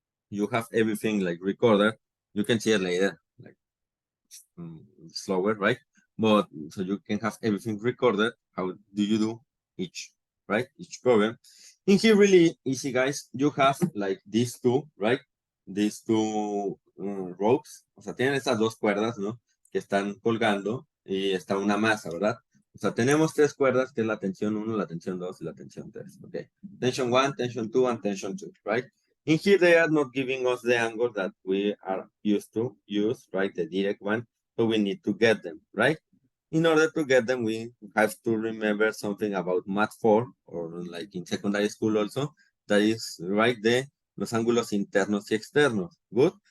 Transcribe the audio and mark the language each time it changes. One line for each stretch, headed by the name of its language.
English: You have everything like recorded. You can see it later, like slower, right? but so you can have everything recorded. How do you do each, right? Each problem. In here, really easy, guys. You have like these two, right? These two ropes.
Spanish: O sea, tienen estas dos cuerdas, ¿no? Que están colgando y está una masa, ¿verdad? O sea, tenemos tres cuerdas, que es la tensión 1, la tensión 2 y la tensión 3.
English: Okay. Tension 1, tension 2, and tension 2, right? In here, they are not giving us the angle that we are used to use, right? The direct one. So we need to get them, right? In order to get them, we have to remember something about Math 4, or like in secondary school also, that is, right,
Spanish: los ángulos internos y externos.
English: Good?